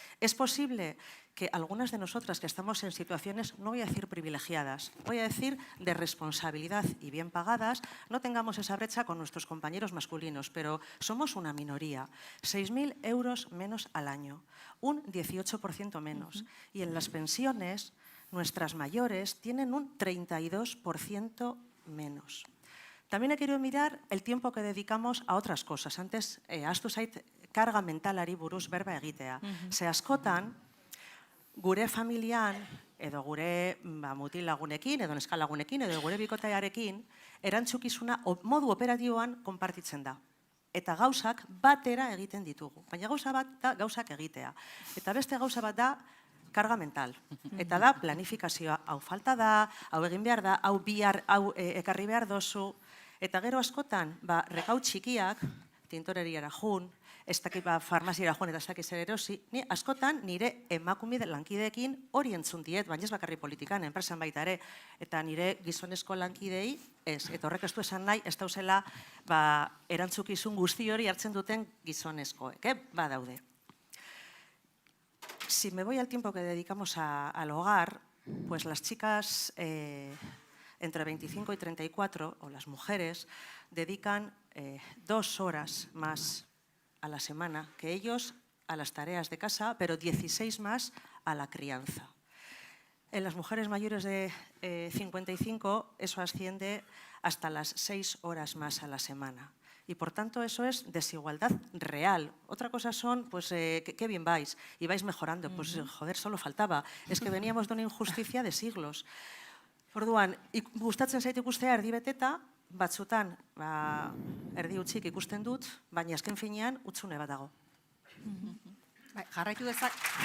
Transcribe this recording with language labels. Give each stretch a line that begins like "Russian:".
Spanish: Es posible que algunas de nosotras que estamos en situaciones, no voy a decir privilegiadas, voy a decir de responsabilidad y bien pagadas, no tengamos esa brecha con nuestros compañeros masculinos, pero somos una minoría. 6.000 euros menos al año, un 18% menos. Y en las pensiones, nuestras mayores tienen un 32% menos. También he querido mirar el tiempo que dedicamos a otras cosas. Antes,
Basque: ahaztu zait, karga mentalari buruz berba egitea. Ze askotan, gure familian, edo gure mutil lagunekin, edo neska lagunekin, edo gure bikotearekin, erantzukizuna modu operatiboan konpartitzen da. Eta gauzak batera egiten ditugu. Baina gauza bat da gauzak egitea. Eta beste gauza bat da karga mental. Eta da planifikazioa. Hau falta da, hau egin behar da, hau ekarri behar dozu. Eta gero askotan, rekau txikiak, tintoreriara jun, ez dakit farmaziara joan eta ez dakit zer erosi, ni askotan nire emakume lankideekin hori entzun diet, baina ez bakarri politikan, enpresan baita ere, eta nire gizonezko lankidei ez. Eta horrek ez du esan nahi, ez dauzela erantzukizun guzti hori hartzen duten gizonezkoek, badaude.
Spanish: Si me voy al tiempo que dedicamos al hogar, pues las chicas entre 25 y 34, o las mujeres, dedican 2 horas más a la semana que ellos a las tareas de casa, pero 16 más a la crianza. En las mujeres mayores de 55 eso asciende hasta las 6 horas más a la semana. Y por tanto eso es desigualdad real. Otra cosa son, pues, qué bien vais y vais mejorando. Pues joder, solo faltaba. Es que veníamos de una injusticia de siglos.
Basque: Orduan, gustatzen zait ikustea erdi beteta, batzutan erdi utzik ikusten dut, baina azken finean utzune bat dago. Jarraitu dezak.